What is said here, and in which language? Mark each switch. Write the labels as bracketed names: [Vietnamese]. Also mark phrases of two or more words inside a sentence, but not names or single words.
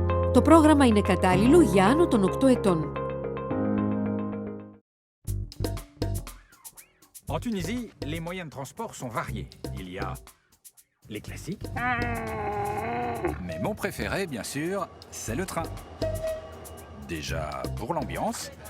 [Greek] Το πρόγραμμα είναι κατάλληλο για άνω των 8 ετών. [French] En Tunisie, les moyens de transport sont variés. Il y a les classiques. Mais mon préféré, bien sûr, c'est le train. Déjà pour l'ambiance.